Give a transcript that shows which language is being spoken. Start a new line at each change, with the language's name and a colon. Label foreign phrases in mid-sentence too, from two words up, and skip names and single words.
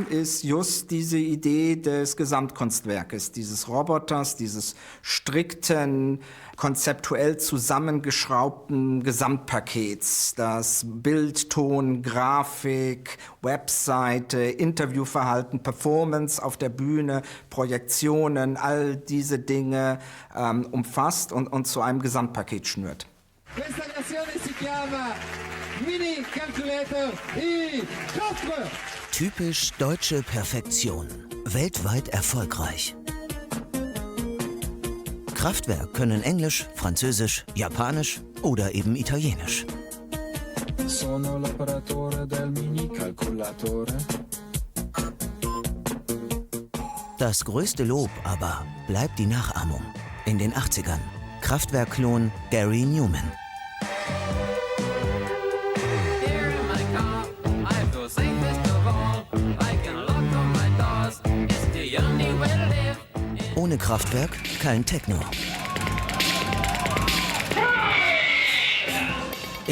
German: ist just diese Idee des Gesamtkunstwerkes, dieses Roboters, dieses strikten, konzeptuell zusammengeschraubten Gesamtpakets, das Bild, Ton, Grafik, Webseite, Interviewverhalten, Performance auf der Bühne, Projektionen, all diese Dinge umfasst und zu einem Gesamtpaket schnürt.
Italian: Questa canzone si chiama Mini Calculator i Kraftwerk.
German: Typisch deutsche Perfektion, weltweit erfolgreich. Kraftwerk können Englisch, Französisch, Japanisch oder eben Italienisch.
Italian: Sono l'operatore del mini calcolatore.
German: Das größte Lob aber bleibt die Nachahmung. In den 80ern. Kraftwerk-Klon Gary Newman. Ohne Kraftwerk kein Techno.